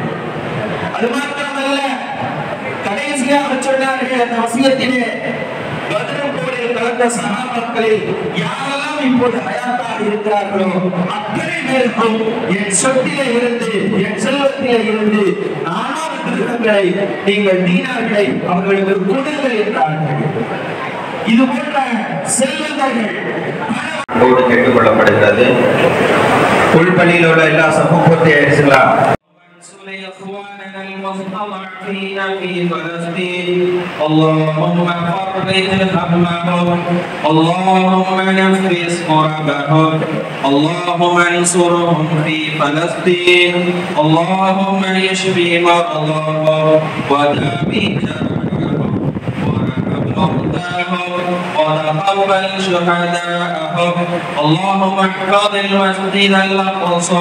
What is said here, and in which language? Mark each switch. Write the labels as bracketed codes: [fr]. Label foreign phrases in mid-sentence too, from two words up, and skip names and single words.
[ta] அது மாத்திரமல்ல, கடைசியாக சொன்னார்கள் அந்த வசியத்திலே, பத்ர் போரில் கலந்த சஹாபாக்களில் யாரெல்லாம் இப்போது ஹயாத்தாக இருக்கிறார்களோ அத்தனை பேருக்கும் என் சொத்திலே இருந்து, என் செல்வத்திலே இருந்து 400 திருகங்களை நீங்கள் தீனார்களை அவர்களுக்கு கொடுங்கள் என்றார்கள். இது போன்ற செல்வந்தர்கள் கேட்டுக் கொள்ளப்படுகிறது. உள்பள்ளியில் உள்ள எல்லா சமூக பூர்த்தி ஆயிடுச்சுங்களா? [ar] المستضعفين في فلسطين اللهم فرج همهم اللهم نفس كربهم اللهم انصرهم في فلسطين اللهم اشف مرضاهم وداوي جرحاهم وارحم موتاهم وتقبل شهداءهم اللهم احفظ المسجد الاقصى